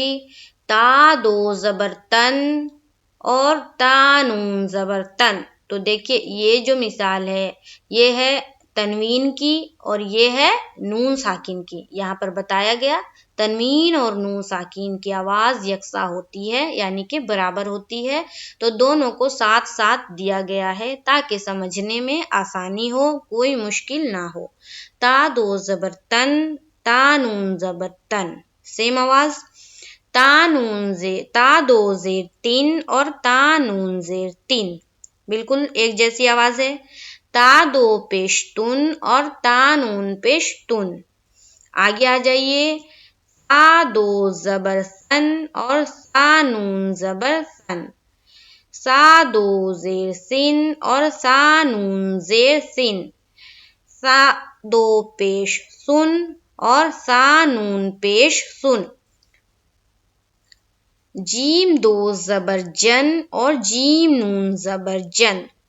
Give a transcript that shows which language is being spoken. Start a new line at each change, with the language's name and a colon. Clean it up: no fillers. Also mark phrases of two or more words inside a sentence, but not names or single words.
Urdu: تا 2 زبر تن اور تا نون زبر تن، تو دیکھیے یہ جو مثال ہے یہ ہے تنوین کی اور یہ ہے نون ساکن کی۔ یہاں پر بتایا گیا تنوین اور نون ساکن کی آواز یکساں ہوتی ہے، یعنی کہ برابر ہوتی ہے۔ تو دونوں کو ساتھ ساتھ دیا گیا ہے تاکہ سمجھنے میں آسانی ہو، کوئی مشکل نہ ہو۔ تا 2 زبر تن تا نون زبر تن، سیم آواز۔ تا 2 زیر تین اور تا نون زیر تین، بالکل ایک جیسی آواز ہے۔ تا 2 پیش تن اور تا نون پیش تن۔ آگے آ جائیے۔ سا دو زبر سن اور سا نون زبر سن، سا دو زیر سن اور سا نون زیر سن، سا دو پیش سن اور سا نون پیش سن، جیم دو زبر جن اور جیم نون زبر جن،